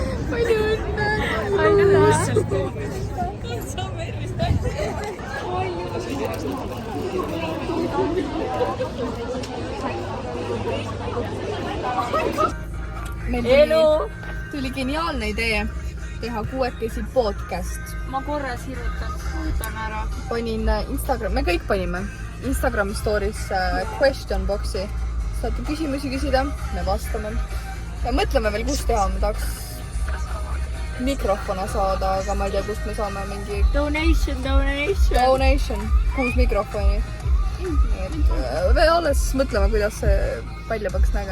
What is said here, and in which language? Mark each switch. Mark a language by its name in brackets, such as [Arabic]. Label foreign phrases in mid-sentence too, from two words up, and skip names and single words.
[Estonian] Palju õnne! Aitäh! Elu! Tuli geniaalne idee teha kuuekesi podcast. Ma korra sirutan ära. Panin Instagram, me kõik panime [English] Instagram stories question box'i. [Estonian] Saate küsimusi küsida, me vastame. Ja mõtleme veel, kus teha, me tahaks mikrofone saada, aga ma ei tea, kust me saame mingi... Donation. 6 mikrofoni. Me alles mõtleme, kuidas see välja peaks nägema.